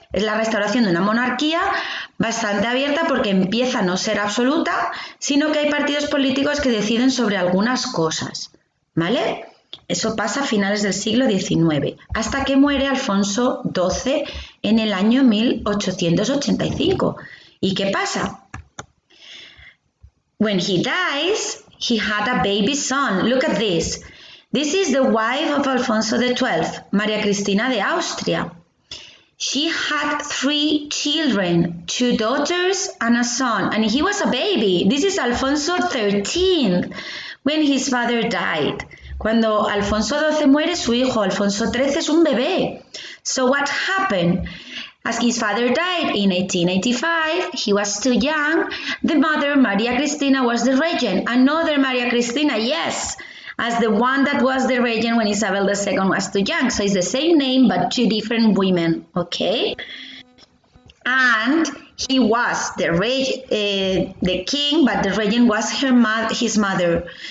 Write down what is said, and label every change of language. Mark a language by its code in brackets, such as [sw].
[es] Es la restauración de una monarquía bastante abierta porque empieza a no ser absoluta, sino que hay partidos políticos que deciden sobre algunas cosas. ¿Vale? Eso pasa a finales del siglo XIX, hasta que muere Alfonso XII en el año 1885. ¿Y qué pasa? [en] When he dies, he had a baby son. Look at this. This is the wife of Alfonso XII, Maria Cristina de Austria. She had 3 children, 2 daughters and a son, and he was a baby. This is Alfonso XIII when his father died. [es] Cuando Alfonso XII muere, su hijo Alfonso XIII es un bebé. [en] So what happened? As his father died in 1885, he was too young. The mother, Maria Cristina, was the regent. Another Maria Cristina, yes, as the one that was the regent when Isabel II was too young. So it's the same name, but 2 different women, okay? And he was the king, but the regent was his mother.